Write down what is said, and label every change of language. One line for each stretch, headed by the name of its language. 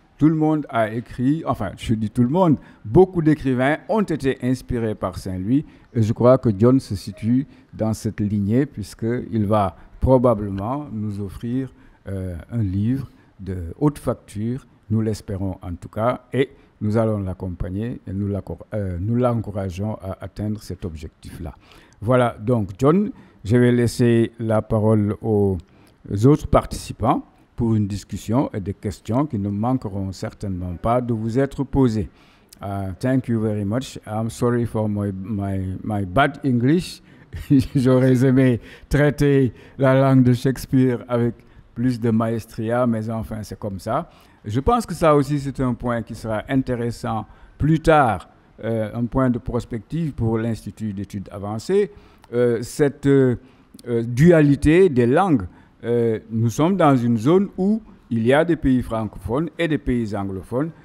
French: Tout le monde a écrit, enfin, je dis tout le monde, beaucoup d'écrivains ont été inspirés par Saint-Louis, et je crois que John se situe dans cette lignée, puisqu'il va probablement nous offrir un livre de haute facture, nous l'espérons en tout cas, et nous allons l'accompagner et nous l'encourageons à atteindre cet objectif-là. Voilà, donc John, je vais laisser la parole aux autres participants pour une discussion et des questions qui ne manqueront certainement pas de vous être posées.
English: Thank you very much. I'm sorry for my bad English.
French: J'aurais aimé traiter la langue de Shakespeare avec plus de maestria, mais enfin, c'est comme ça. Je pense que ça aussi, c'est un point qui sera intéressant plus tard, un point de prospective pour l'Institut d'études avancées. Cette dualité des langues, nous sommes dans une zone où il y a des pays francophones et des pays anglophones.